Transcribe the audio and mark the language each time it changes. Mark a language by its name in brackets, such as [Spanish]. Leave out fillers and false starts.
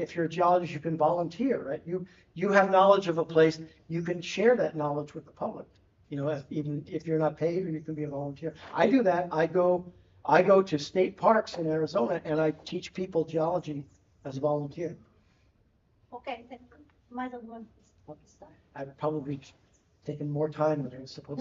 [English] If you're a geologist, you can volunteer, right? You have knowledge of a place, you can share that knowledge with the public. You know, even if you're not paid, or you can be a volunteer. I do that. I go to state parks in Arizona and I teach people geology as a volunteer. [Portuguese] Ok, tem mais alguma questão? [English] I've probably taken more time than I was supposed